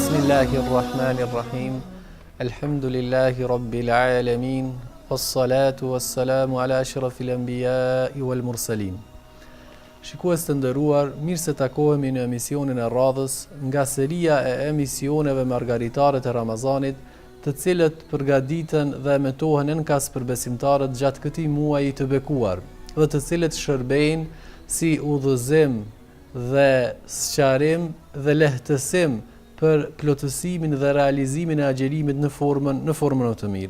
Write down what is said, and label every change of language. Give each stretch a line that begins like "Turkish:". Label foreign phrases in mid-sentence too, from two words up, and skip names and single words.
Arabic: بسم الله الرحمن الرحيم. الحمد لله رب العالمين. والصلاة والسلام على أشرف الأنبياء والمرسلين.
Albanian: Shikues të nderuar, mirë se takohemi në emisionin e radhës nga seria e emisioneve margaritare të Ramazanit, të cilët përgatiten dhe emetohen enkas për besimtarët gjatë këtij muaji të bekuar, dhe të cilët shërbejnë si udhëzim dhe sqarim dhe lehtësim për plotësimin dhe realizimin e agjerimit në formën të mirë.